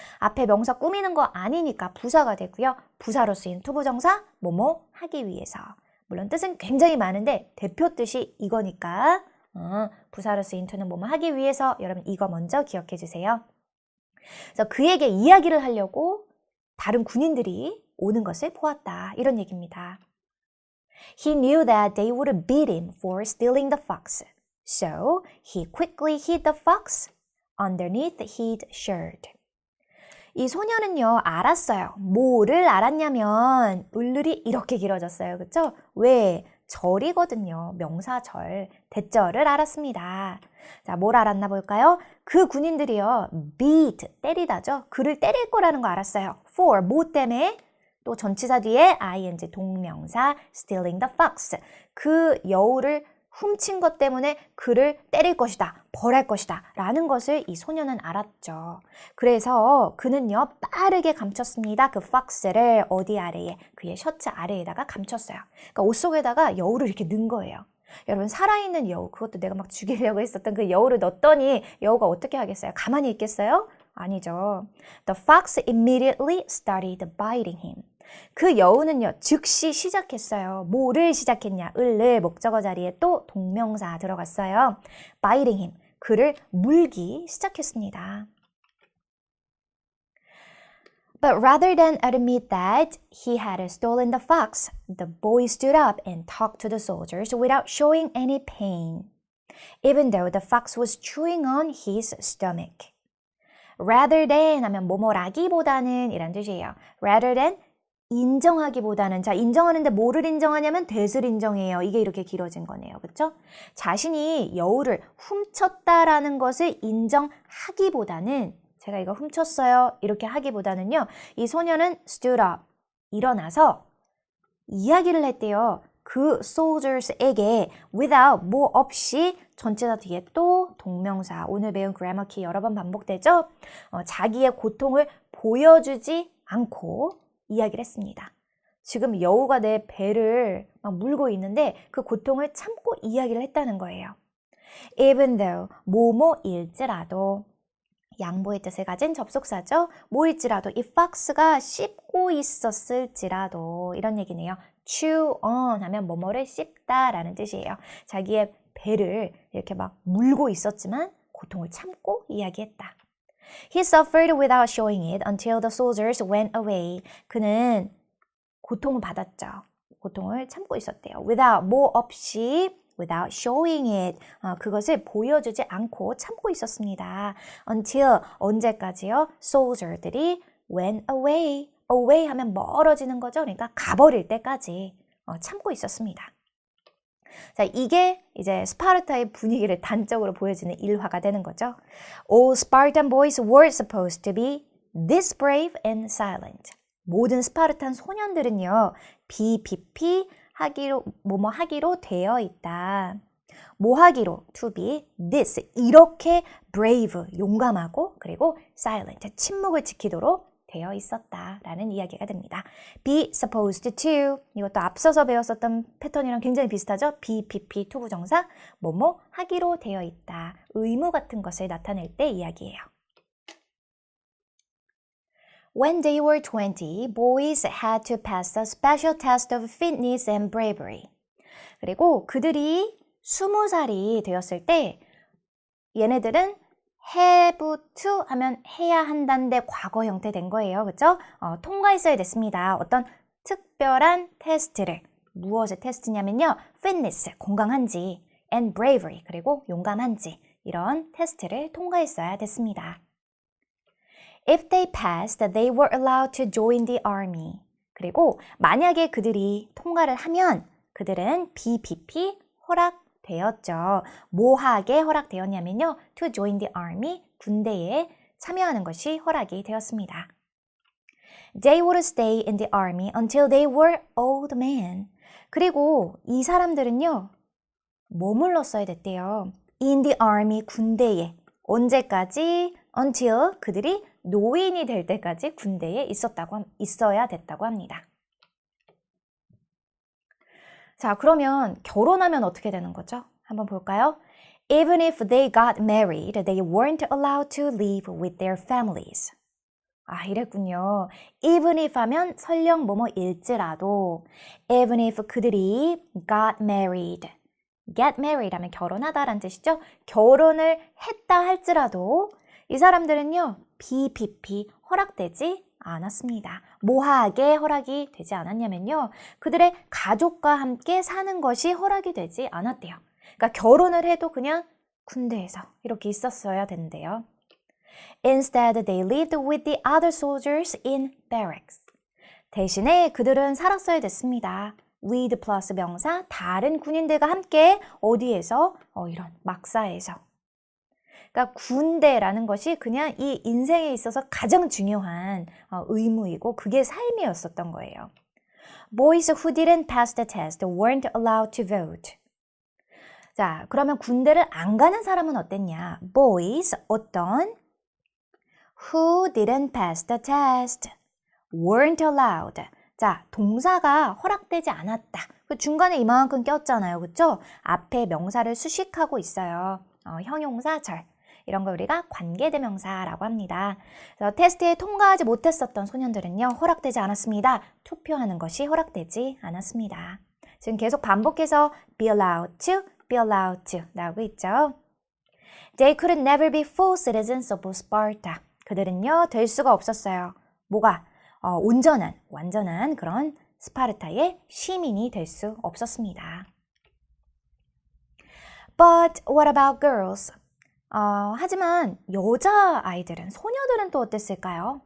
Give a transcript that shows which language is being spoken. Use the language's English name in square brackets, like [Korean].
[Korean] 앞에 명사 꾸미는 거 아니니까 부사가 되고요. 부사로 쓰인 투부정사 뭐뭐 하기 위해서. 물론 뜻은 굉장히 많은데 대표 뜻이 이거니까 부사로 쓰인 to는 뭐뭐 하기 위해서 여러분 이거 먼저 기억해 주세요. 그래서 그에게 이야기를 하려고 다른 군인들이 오는 것을 보았다. 이런 얘기입니다. [English] He knew that they would beat him for stealing the fox. So he quickly hid the fox underneath his shirt. [Korean] 이 소녀는요, 알았어요. 뭐를 알았냐면 을룰이 이렇게 길어졌어요. 그쵸? 왜? 절이거든요. 명사절, 대절을 알았습니다. 자, 뭘 알았나 볼까요? 그 군인들이요, beat, 때리다죠. 그를 때릴 거라는 거 알았어요. for, 뭐 때문에? 또 전치사 뒤에 ing, 동명사, [English] stealing the fox. [Korean] 그 여우를 훔친 것 때문에 그를 때릴 것이다, 벌할 것이다 라는 것을 이 소녀는 알았죠. 그래서 그는요 빠르게 감췄습니다. 그 fox를 어디 아래에? 그의 셔츠 아래에다가 감췄어요. 그러니까 옷 속에다가 여우를 이렇게 넣은 거예요. 여러분 살아있는 여우, 그것도 내가 막 죽이려고 했었던 그 여우를 넣었더니 여우가 어떻게 하겠어요? 가만히 있겠어요? 아니죠. [English] The fox immediately started biting him. [Korean] 그 여우는요 즉시 시작했어요. 뭐를 시작했냐? 을을 목적어 자리에 또 동명사 들어갔어요. [English] biting him, [Korean] 그를 물기 시작했습니다. [English] But rather than admit that he had stolen the fox, the boy stood up and talked to the soldiers without showing any pain, even though the fox was chewing on his stomach. Rather than [Korean] 하면 뭐뭐라기보다는 이란 뜻이에요. Rather than 인정하기보다는 자 인정하는데 뭐를 인정하냐면 that을 인정해요. 이게 이렇게 길어진 거네요. 그렇죠? 자신이 여우를 훔쳤다라는 것을 인정하기보다는 제가 이거 훔쳤어요. 이렇게 하기보다는요. 이 소녀는 [English] stood up, [Korean] 일어나서 이야기를 했대요. 그 soldiers에게 without, 뭐 없이 전체다 뒤에 또 동명사, 오늘 배운 [English] grammar key [Korean] 여러 번 반복되죠? 자기의 고통을 보여주지 않고 이야기를 했습니다. 지금 여우가 내 배를 막 물고 있는데 그 고통을 참고 이야기를 했다는 거예요. [English] Even though, [Korean] 뭐뭐일지라도 양보의 뜻을 가진 접속사죠. 뭐일지라도 이 fox가 씹고 있었을지라도 이런 얘기네요. [English] chew on [Korean] 하면 뭐뭐를 씹다라는 뜻이에요. 자기의 배를 이렇게 막 물고 있었지만 고통을 참고 이야기했다. [English] He suffered without showing it until the soldiers went away. [Korean] 그는 고통을 받았죠. 고통을 참고 있었대요. Without, 뭐 없이 [English] without showing it. [Korean] 그것을 보여주지 않고 참고 있었습니다. Until, 언제까지요? soldier들이 [English] went away. [Korean] away 하면 멀어지는 거죠. 그러니까 가버릴 때까지 참고 있었습니다. 자, 이게 이제 스파르타의 분위기를 단적으로 보여주는 일화가 되는 거죠. [English] All Spartan boys were supposed to be this brave and silent. [Korean] 모든 스파르탄 소년들은요, BPP 하기로, 뭐뭐 하기로 되어 있다. 뭐 하기로, [English] to be, this, [Korean] 이렇게 brave, 용감하고, 그리고 silent, 침묵을 지키도록 되어 있었다라는 이야기가 됩니다. [English] be supposed to, [Korean] 이것도 앞서서 배웠었던 패턴이랑 굉장히 비슷하죠? BPP, 투부정사, 뭐뭐 하기로 되어 있다. 의무 같은 것을 나타낼 때 이야기예요. [English] When they were 20, boys had to pass a special test of fitness and bravery. [Korean] 그리고 그들이 20살이 되었을 때 얘네들은 [English] have to [Korean] 하면 해야 한다는데 과거 형태 된 거예요. 그렇죠? 통과했어야 됐습니다. 어떤 특별한 테스트를. 무엇의 테스트냐면요. fitness, 건강한지 and bravery, 그리고 용감한지 이런 테스트를 통과했어야 됐습니다. [English] If they passed, they were allowed to join the army. [Korean] 그리고 만약에 그들이 통과를 하면 그들은 BPP 허락되었죠. 뭐하게 허락되었냐면요. [English] To join the army, [Korean] 군대에 참여하는 것이 허락이 되었습니다. [English] They would stay in the army until they were old men. [Korean] 그리고 이 사람들은요. 머물렀어야 됐대요. [English] In the army, [Korean] 군대에. 언제까지? Until 그들이 노인이 될 때까지 군대에 있어야 됐다고 합니다. 자, 그러면 결혼하면 어떻게 되는 거죠? 한번 볼까요? [English] Even if they got married, they weren't allowed to live with their families. [Korean] 아, 이랬군요. [English] Even if [Korean] 하면 설령 뭐뭐일지라도 even if 그들이 [English] got married. get married [Korean] 하면 결혼하다라는 뜻이죠. 결혼을 했다 할지라도 이 사람들은요. BPP 허락되지 않았습니다. 뭐하게 허락이 되지 않았냐면요. 그들의 가족과 함께 사는 것이 허락이 되지 않았대요. 그러니까 결혼을 해도 그냥 군대에서 이렇게 있었어야 된대요. [English] Instead, they lived with the other soldiers in barracks. [Korean] 대신에 그들은 살았어야 됐습니다. with 플러스 명사, 다른 군인들과 함께 어디에서? 이런 막사에서. 그러니까 군대라는 것이 그냥 이 인생에 있어서 가장 중요한 의무이고 그게 삶이었었던 거예요. [English] Boys who didn't pass the test weren't allowed to vote. [Korean] 자, 그러면 군대를 안 가는 사람은 어땠냐? [English] Boys, 어떤 who didn't pass the test weren't allowed. [Korean] 자, 동사가 허락되지 않았다. 그 중간에 이만큼 꼈잖아요. 그렇죠? 앞에 명사를 수식하고 있어요. 형용사절. 이런 걸 우리가 관계대명사라고 합니다. 그래서 테스트에 통과하지 못했었던 소년들은요. 허락되지 않았습니다. 투표하는 것이 허락되지 않았습니다. 지금 계속 반복해서 [English] be allowed to, be allowed to [Korean] 나오고 있죠. [English] They could never be full citizens of Sparta. [Korean] 그들은요. 될 수가 없었어요. 뭐가? 온전한, 완전한 그런 스파르타의 시민이 될 수 없었습니다. [English] But what about girls? [Korean] 하지만 여자아이들은, 소녀들은 또 어땠을까요?